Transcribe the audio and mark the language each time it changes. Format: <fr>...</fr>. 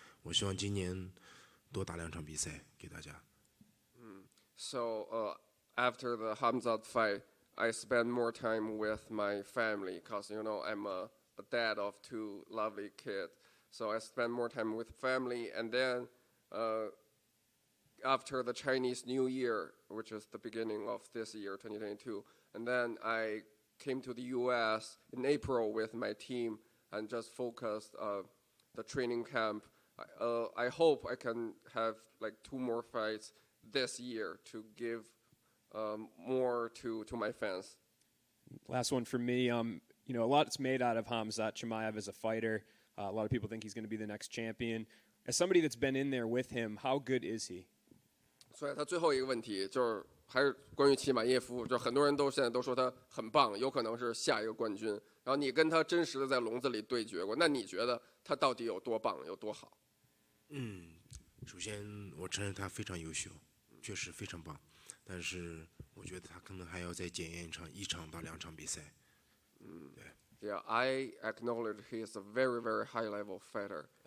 <zh>我希望今年多打2场比赛给大家。</zh> <en>So after the Khamzat fight, I spent more time with my family because, I'm a dad of 2 lovely kids. So I spent more time with family. And then after the Chinese New Year, which is the beginning of this year, 2022, and then I came to the U.S. in April with my team and just focused the training camp. I hope I can have like 2 more fights this year to give more to my fans. Last one for me. A lot's made out of Khamzat Chimaev as a fighter. A lot of people think he's going to be the next champion. As somebody that's been in there with him, how good is he?</en> <zh>所以他最后一个问题就是还是关于齐马耶夫，就很多人现在都说他很棒，有可能是下一个冠军。然后你跟他真实的在笼子里对决过，那你觉得他到底有多棒，有多好？首先我承认他非常优秀，确实非常棒，但是我觉得他可能还要再检验1场到2场比赛。对。</zh> <en>Yeah, I acknowledge he is a very, very high-level fighter.</en>